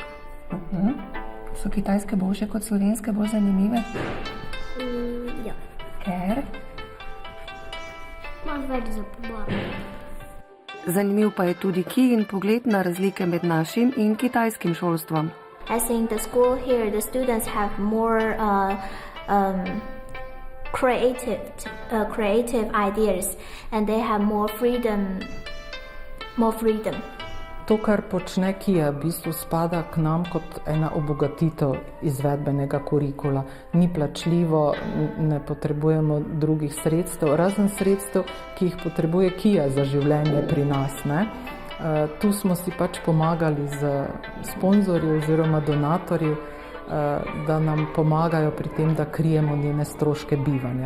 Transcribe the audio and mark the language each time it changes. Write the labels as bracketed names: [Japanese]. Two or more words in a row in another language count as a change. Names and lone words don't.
[Slovenian] So kitajske boljše kot slovenske, bolj zanimive? Ja. Ker? Ima več za pobarvati. Zanimiv pa je tudi Kijin pogled na razlike med našim in kitajskim šolstvom. [English] I think the school here, the students have more creative ideas, and they have more freedom. [Slovenian] To, kar počne Kija, v bistvu spada k nam kot ena obogatitev izvedbenega kurikula. Ni plačljivo, ne potrebujemo drugih sredstev, razen sredstev, ki jih potrebuje Kija za življenje pri nas. Tu smo si pač pomagali z sponzorji oziroma donatorji, da nam pomagajo pri tem, da krijemo njene stroške bivanja.